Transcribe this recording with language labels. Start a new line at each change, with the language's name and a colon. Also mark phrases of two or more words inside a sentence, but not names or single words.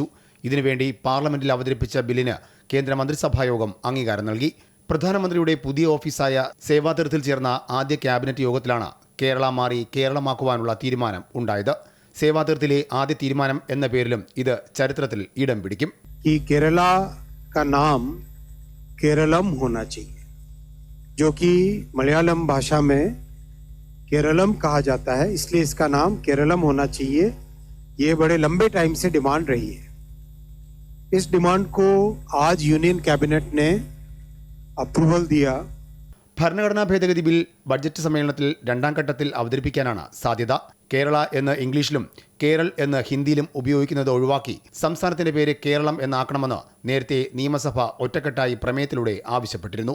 Malayalam: ഇതിനുവേണ്ടി പാർലമെന്റിൽ അവതരിപ്പിച്ച ബില്ലിന് കേന്ദ്ര മന്ത്രിസഭായോഗം അംഗീകാരം നൽകി. പ്രധാനമന്ത്രിയുടെ പുതിയ ഓഫീസായ സേവാതീർത്ഥിൽ ചേർന്ന ആദ്യ ക്യാബിനറ്റ് യോഗത്തിലാണ് കേരള മാറി കേരളമാക്കുവാനുള്ള തീരുമാനം ഉണ്ടായത്. സേവാതീർത്ഥിലെ ആദ്യ തീരുമാനം എന്ന പേരിലും ഇത് ചരിത്രത്തിൽ ഇടം പിടിക്കും.
Hindi: ഈ കേരള का नाम केरलम होना चाहिए, जो कि मलयालम भाषा में केरलम कहा जाता है, इसलिए इसका नाम केरलम होना चाहिए. ये बड़े लंबे टाइम से डिमांड रही है. इस डिमांड को आज यूनियन कैबिनेट ने अप्रूवल दिया.
Malayalam: ഭരണഘടനാ ഭേദഗതി ബിൽ ബഡ്ജറ്റ് സമ്മേളനത്തിൽ 2ാം ഘട്ടത്തിൽ അവതരിപ്പിക്കാനാണ് സാധ്യത. കേരള എന്ന് ഇംഗ്ലീഷിലും കേരൾ എന്ന് ഹിന്ദിയിലും ഉപയോഗിക്കുന്നത് ഒഴിവാക്കി സംസ്ഥാനത്തിന്റെ പേര് കേരളം എന്നാക്കണമെന്ന് നേരത്തെ നിയമസഭ ഒറ്റക്കെട്ടായി പ്രമേയത്തിലൂടെ ആവശ്യപ്പെട്ടിരുന്നു.